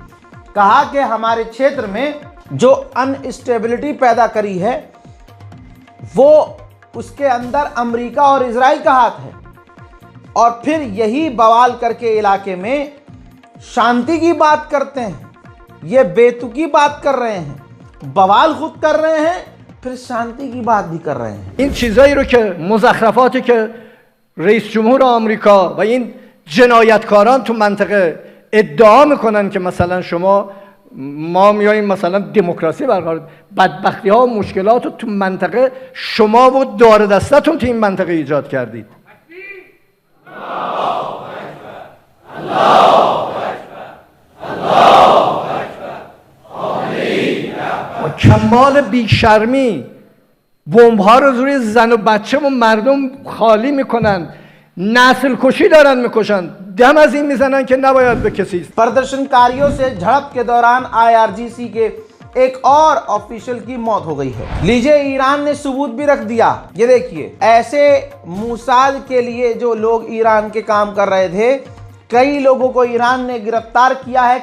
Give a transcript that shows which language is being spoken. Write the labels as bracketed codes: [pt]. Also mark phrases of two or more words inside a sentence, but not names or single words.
[hi] कहा कि हमारे क्षेत्र में जो अनस्टेबिलिटी पैदा करी है वो उसके अंदर अमेरिका और इजराइल का हाथ है, और फिर यही बवाल करके इलाके में शांति की बात करते हैं। ये बेतुकी बात कर रहे हैं, बवाल खुद कर रहे हैं, फिर शांति की बात भी कर रहे हैं। [fa] این چیزایی رو که مزخرفاتی که رئیس جمهور آمریکا و این جنایتکاران تو منطقه ادعا میکنن که مثلا شما ما میاییم مثلا دموکراسی برقرار، بدبختی ها و مشکلات رو تو منطقه شما و دار دستتون تو این منطقه ایجاد کردید. کمال بیشرمی بمب ها رو روی زن و بچه و مردم خالی میکنن، نسل کشی دارن میکشن، دم از این میزنن که نباید به کسی. [hi] प्रदर्शनकारियों से झड़प के दौरान IRGC के एक और ऑफिशियल की मौत हो गई है। लीजिए, ईरान ने सबूत भी रख दिया। ये देखिए, ऐसे मूसाद के लिए जो लोग ईरान के काम कर रहे थे, कई लोगों को ईरान ने गिरफ्तार किया है।